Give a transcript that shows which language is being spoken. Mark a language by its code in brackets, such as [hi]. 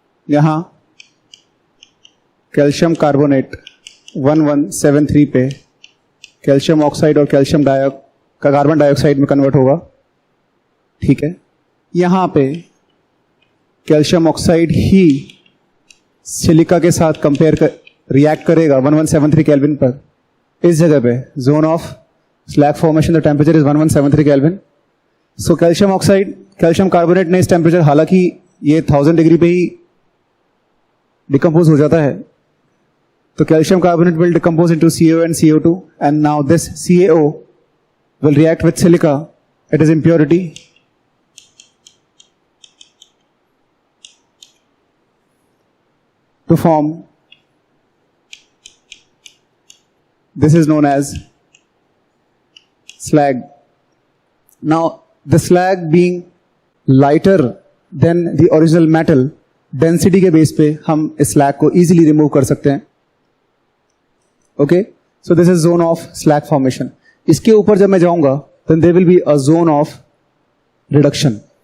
[hi] यहां calcium carbonate 1173 पे calcium oxide और कैल्शियम कार्बन डाइऑक्साइड में कन्वर्ट होगा। ठीक है, यहां पे कैल्शियम ऑक्साइड ही सिलिका के साथ रिएक्ट करेगा 1173 केल्विन पर। इस जगह पे [en] Zone of slag formation the temperature is 1173 kelvin. [hi] So calcium oxide calcium carbonate ने इस टेम्परेचर, हालांकि ये 1000 डिग्री पे ही डिकम्पोज हो जाता है, तो [en] Calcium carbonate will decompose into CaO and CO2, and now this CaO will react with silica, it is impurity, to form, this is known as slag. Now the slag being lighter than the original metal, [hi] density के base पे हम इस slag को easily remove कर सकते हैं। [en] Okay, so this is zone of slag formation. [hi] इसके ऊपर जब मैं जाऊंगा [en] Then there will be a zone of reduction.